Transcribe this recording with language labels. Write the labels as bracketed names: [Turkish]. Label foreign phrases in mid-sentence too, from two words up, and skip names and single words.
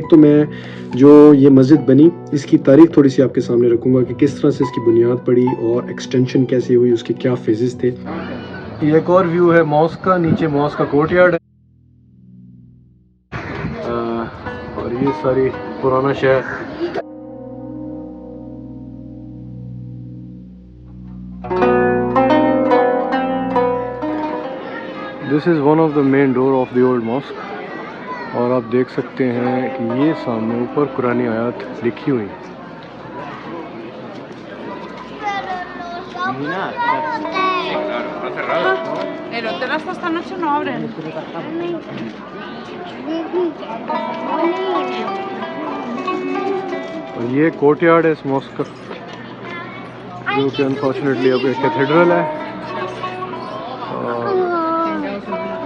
[Urdu] ایک تو میں جو یہ مسجد بنی، اس کی تاریخ تھوڑی سی آپ کے سامنے رکھوں گا کہ کس طرح سے اس کی بنیاد پڑی اور ایکسٹینشن کیسے ہوئی، اس کے کیا فیزز تھے. یہ ایک اور ویو ہے ماسک کا، نیچے ماسک کا کورٹ یارڈ ہے، اور یہ ساری پرانا شہر. [English] This is one of the main door of the old mosque, [Urdu] اور آپ دیکھ سکتے ہیں کہ یہ سامنے اوپر قرآنی آیات لکھی ہوئی. [Spanish] El hotel hasta esta noche no abren. [Urdu] اور یہ کورٹ یارڈ ہے اس ماسک کا، جو کہ انفارچونیٹلی اب ایک کیتھیڈرل ہے.